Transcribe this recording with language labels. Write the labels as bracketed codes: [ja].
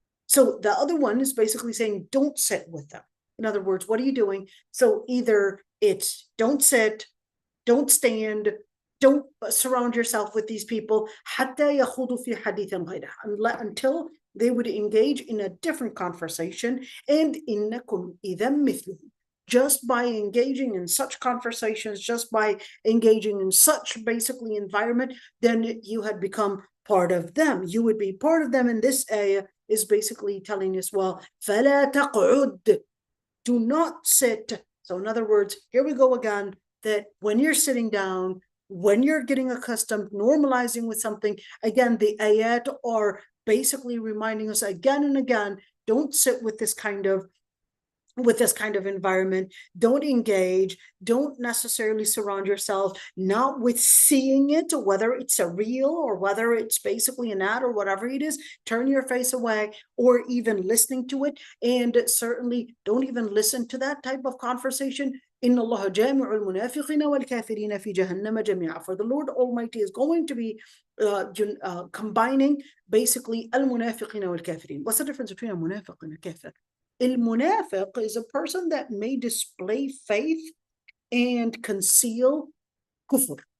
[en] So the other one is basically saying, don't sit with them. In other words, what are you doing? So either it's don't sit, don't stand, don't surround yourself with these people [ar] حتى يخوضوا في حديث غيره, [en] until they would engage in a different conversation. And [ar] إنكم إذا مثلهم. [en] Just by engaging in such conversations, just by engaging in such basically environment, then you had become part of them. You would be part of them. And this ayah is basically telling us, well, [ar] فَلَا تَقْعُدْ, [en] do not sit So in other words, here we go again, that when you're sitting down, when you're getting accustomed, normalizing with something, again, the ayat are basically reminding us again and again, don't sit with this kind of environment, don't engage, don't necessarily surround yourself not with seeing it, whether it's a reel or whether it's basically an ad or whatever it is. Turn your face away, or even listening to it, and certainly don't even listen to that type of conversation. [ar] إن الله جامع المنافقين والكافرين في جهنم جميعا. [en] For the Lord Almighty is going to be combining basically [ar] المنافقين والكافرين. [en] What's the difference between a munafiq and a kafir? المنافق is a person that may display faith and conceal kufr.